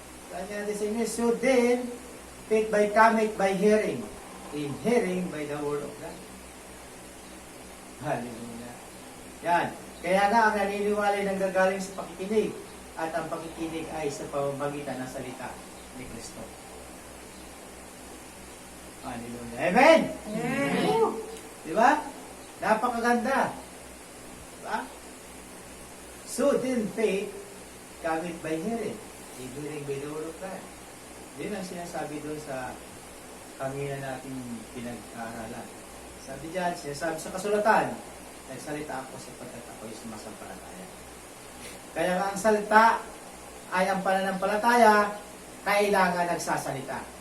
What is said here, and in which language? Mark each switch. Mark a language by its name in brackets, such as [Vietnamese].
[Filipino] Sabi natin sa English, [English] so then, faith by cometh by hearing, in hearing by the word of God. [Filipino] Hallelujah. Yan. Kaya nga ang naniniwala ng gagaling sa pakikinig, at ang pakikinig ay sa pamamagitan ng salita ni Kristo. Hallelujah. Amen! Amen. Diba? Napakaganda. Diba? [English] So then faith cometh by hearing. Hearing by the word of God. [Filipino] Yun ang sinasabi doon sa kanina nating pinag-aaralan. Sabi dyan, sinasabi sa kasulatan, nagsalita ako sapagkat ako'y sumasampalataya. Kaya nga ang salita ay ang pananampalataya, kailangan nagsasalita.